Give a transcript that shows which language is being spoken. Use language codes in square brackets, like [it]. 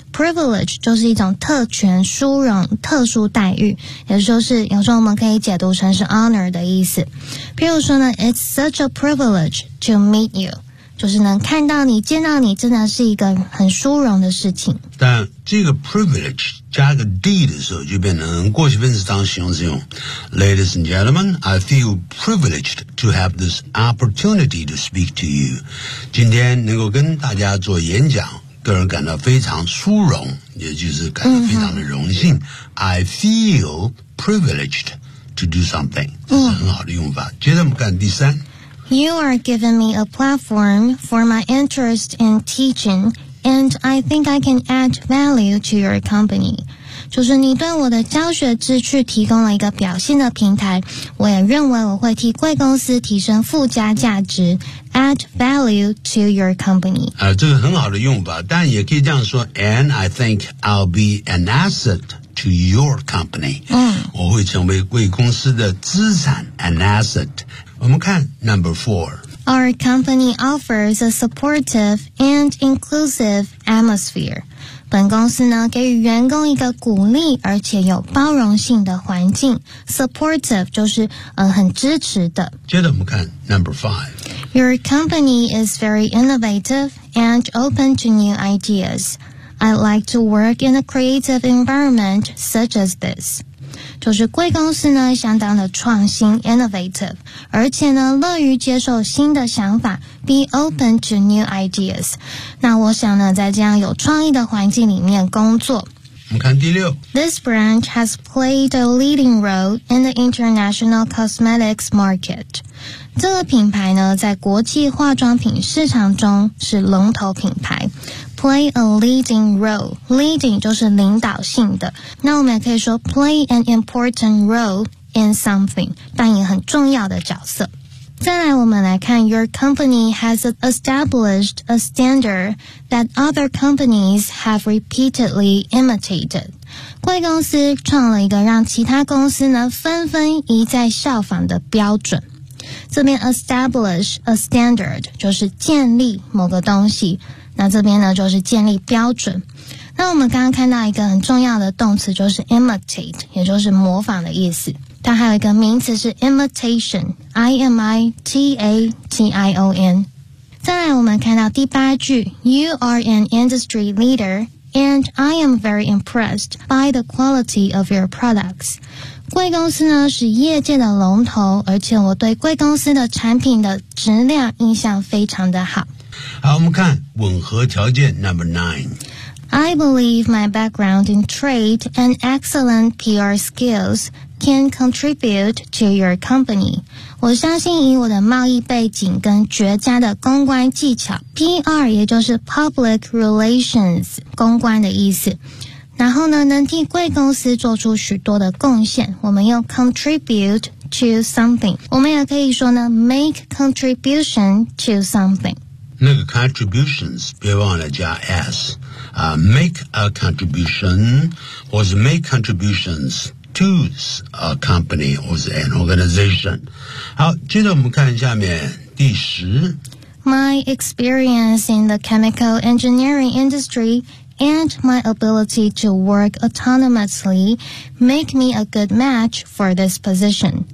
[zh] Privilege 就是一种特权、殊荣、特殊待遇，也就是有时候我们可以解读成是 honor 的意思。譬如说呢 ， [en] It's such a privilege to meet you， [zh] 就是能看到你、见到你，真的是一个很殊荣的事情。但这个 privilege。加个 D 的时候就变成过去分词当形容词用。 [en] Ladies and gentlemen, I feel privileged to have this opportunity to speak to you。 [zh] 今天能够跟大家做演讲，个人感到非常殊荣，也就是感到非常的荣幸。 [en] I feel privileged to do something， [zh] 这是很好的用法。接着我们看第三。 [en] You are giving me a platform for my interest in teaching。 And I think I can add value to your company. [zh] 就是你对我的教学志趣提供了一个表现的平台，我也认为我会替贵公司提升附加价值， [en] add value to your company. [zh] 这个很好的用法，但也可以这样说， [en] And I think I'll be an asset to your company. [zh] 我会成为贵公司的资产， an asset. 我们看 number four. [en] Our company offers a supportive and inclusive atmosphere. [zh] 本公司呢给予员工一个鼓励而且有包容性的环境。 Supportive 就是很支持的。接着我们看 number five. [en] Your company is very innovative and open to new ideas. I'd like to work in a creative environment such as this. [zh] 就是贵公司呢相当的创新 innovative， 而且呢乐于接受新的想法， [en] be open to new ideas。 [zh] 那我想呢在这样有创意的环境里面工作。我们看第六。 [en] This branch has played a leading role in the international cosmetics market。 [zh] 这个品牌呢在国际化妆品市场中是龙头品牌。 [en] play a leading role. Leading [zh] 就是领导性的。那我们也可以说 [en] play an important role in something, [zh] 扮演很重要的角色。再来我们来看 [en] your company has established a standard that other companies have repeatedly imitated. [zh] 贵公司创了一个让其他公司呢纷纷一再效仿的标准。这边 [en] establish a standard [zh] 就是建立某个东西，那这边呢就是建立标准。那我们刚刚看到一个很重要的动词就是 imitate, 也就是模仿的意思。它还有一个名词是 imitation, imitation。再来我们看到第八句， [en] You are an industry leader and I am very impressed by the quality of your products。 [zh] 贵公司呢是业界的龙头，而且我对贵公司的产品的质量印象非常的好。好，我们看吻合条件 number 9。 [en] I believe my background in trade and excellent PR skills can contribute to your company. [zh] 我相信以我的贸易背景跟绝佳的公关技巧 ,PR 也就是 public relations, 公关的意思。然后呢能替贵公司做出许多的贡献，我们用 contribute to something。我们也可以说呢 [en] make contribution to something。那个 contributions, [zh] 别忘了加 [en] s,make a contribution, 或是 make contributions to a company, 或是 an organization。 [zh] 好，接着我们看下面第十。 [en] My experience in the chemical engineering industry and my ability to work autonomously make me a good match for this position。